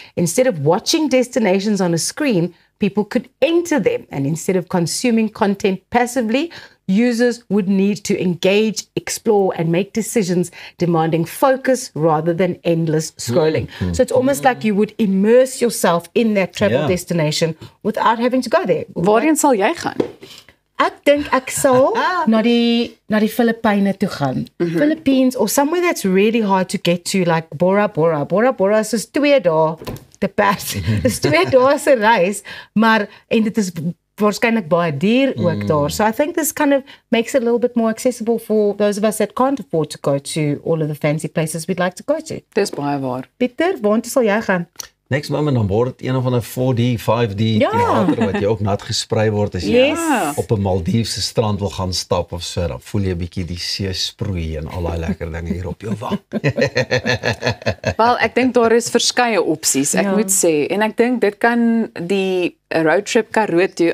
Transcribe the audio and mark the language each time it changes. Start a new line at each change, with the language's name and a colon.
English: Instead of watching destinations on a screen, people could enter them, and instead of consuming content passively, users would need to engage, explore, and make decisions demanding focus rather than endless scrolling. So it's almost like you would immerse yourself in that travel destination without having to go there.
Afrikaans: Waarheen sal jy gaan? Ek dink ek sal na die Filippyne toe gaan.
English: Philippines, or somewhere that's really hard to get to, like Bora Bora.
Afrikaans: Bora Bora is soos 2 dae te pers. Dis 2 dae se reis, maar en dit is waarskynlik baie duur ook daar.
English: So I think this kind of makes it a little bit more accessible for those of us that can't afford to go to all of the fancy places we'd like to go to.
Afrikaans: Dis baie waar. Pieter, waartoe sal jy gaan?
English: Next moment
Afrikaans: dan word dit een of ander 4D, 5D theater wat jy ook nat gesprei word as jy op 'n Maldiefse strand wil gaan stap of so, dan voel jy 'n bietjie die see sproei en al daai lekker dinge hier op jou wag. Wel, ek dink daar is verskeie opsies, ek moet sê, en ek dink dit kan die roadtrip Karoo toe.